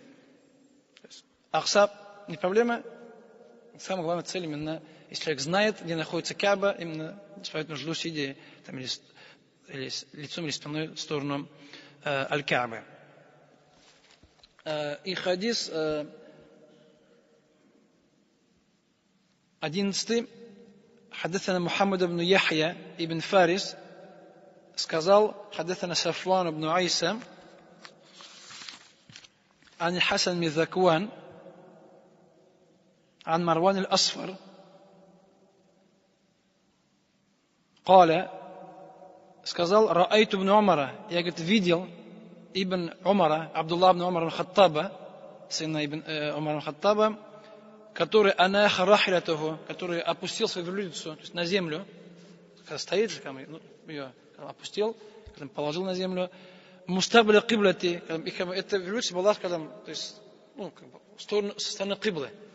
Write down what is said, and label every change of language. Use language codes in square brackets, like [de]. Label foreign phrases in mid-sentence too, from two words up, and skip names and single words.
[ru] Акса не проблема. Самая главная цель именно, если человек знает, где находится Кааба, именно исправить нужду, сидя или лицом, или спиной в сторону Аль-Каабы. И хадис 11. [ar] حدثنا محمد بن يحيى ابن فارس сказал حدثنا صفوان بن عيسى عن الحسن بن ذكوان عن مروان الأصفر قال сказал رأيت ابن عمر, [ru] я, говорит, видел ибн Умара, Абдулла ибн Умара аль-Хаттаба, сына ибн Умара аль-Хаттаба, который [ar] أناخ راحلته, [ru] который опустил свою верблюдицу, то есть на землю, когда стоит же, ее опустил, положил на землю, [ar] مستقبل القبلة, [ru] эта верблюдица была, то есть, со стороны киблы.